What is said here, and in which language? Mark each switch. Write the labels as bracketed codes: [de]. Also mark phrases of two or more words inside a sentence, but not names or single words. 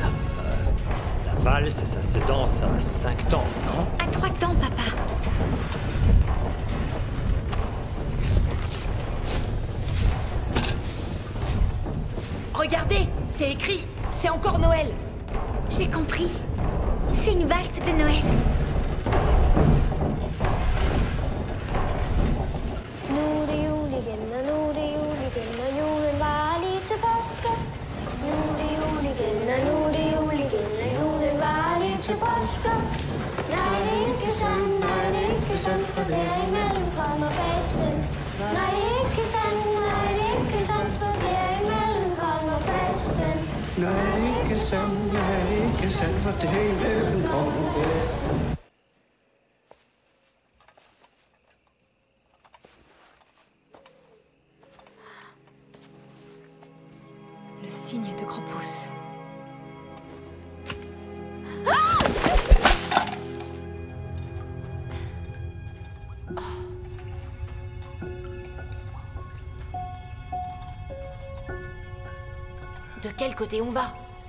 [fr] La valse, ça se danse à 5 temps, non? À 3 temps, papa. Regardez, c'est écrit. C'est encore Noël. J'ai compris. C'est une valse de Noël. [da] Nu er det jul igen, og nu er det jul igen, og julen var lige til påske. Nu er det jul igen, og nu er det jul igen, og julen var lige til påske. Nej, det er ikke sandt, nej, det er ikke sandt, for derimellem kommer fasten. Nej, det er ikke sandt, nej, det er ikke sandt, for derimellem kommer fasten. Nej, det er ikke sandt, nej, det er ikke sandt, for derimellem kommer fasten. [fr] Le signe de Krampus. De quel côté on va?